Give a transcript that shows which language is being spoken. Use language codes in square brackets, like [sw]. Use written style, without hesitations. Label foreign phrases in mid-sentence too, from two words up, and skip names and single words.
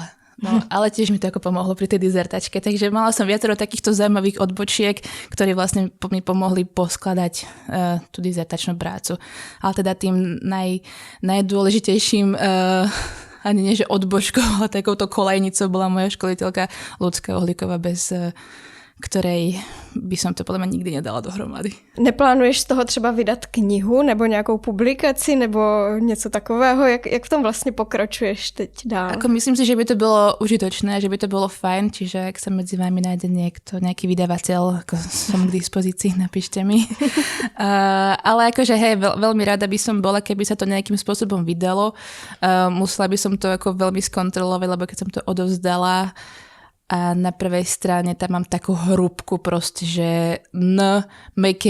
[sk] No, ale tiež mi to ako pomohlo pri tej dizertačke, takže mala som viacero takýchto zaujímavých odbočiek, ktoré vlastne mi pomohli poskladať tú dizertačnú prácu. Ale teda tým najdôležitejším ani nie že odbočkou, ale takouto kolejnicou bola moja školiteľka Ľudská Uhlíková, bez ktorej by som to podľa mňa nikdy nedala dohromady. [cs] Neplánuješ z toho třeba vydat knihu nebo nějakou publikaci nebo něco takového? Jak v tom vlastně pokračuješ teď dál? [sk] Ako myslím si, že by to bylo užitočné, že by to bylo fajn, čiže ak sa medzi vami nájde nejaký vydavateľ, ako som k dispozícii, napíšte mi. Ale akože hej, veľmi rada by som bola, keby sa to nejakým spôsobom vydalo. Musela by som to ako veľmi skontrolovať, lebo keď som to odovzdala, a na prvej strane tam mám takú hrúbku proste, že meké